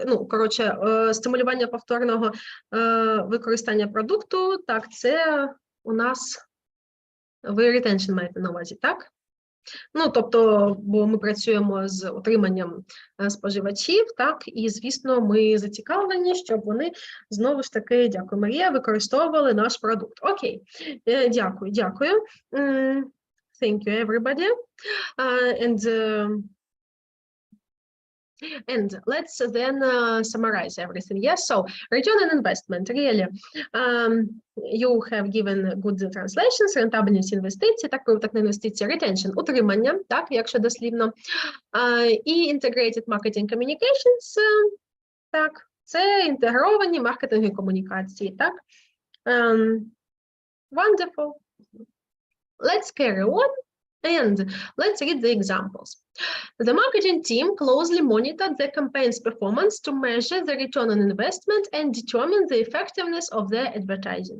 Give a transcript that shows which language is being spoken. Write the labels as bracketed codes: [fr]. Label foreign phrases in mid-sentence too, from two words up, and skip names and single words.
[uk] Ну, коротше, стимулювання повторного використання продукту, так, це у нас, ви retention маєте на увазі, так? Ну, тобто, бо ми працюємо з утриманням споживачів, так, і, звісно, ми зацікавлені, щоб вони, знову ж таки, дякую, Марія, використовували наш продукт. Окей, дякую. [en] Thank you, everybody. And let's then summarize everything. Yes, so return on investment, really, you have given good translations, [uk] рентабельність інвестицій, так, прибуток на інвестиції, retention, утримання, так, якщо дослівно, і [en] integrated marketing communications, [uk] так, це інтегровані маркетингові комунікації, так. [en] Wonderful. Let's carry on. And let's read the examples. The marketing team closely monitored the campaign's performance to measure the return on investment and determine the effectiveness of their advertising.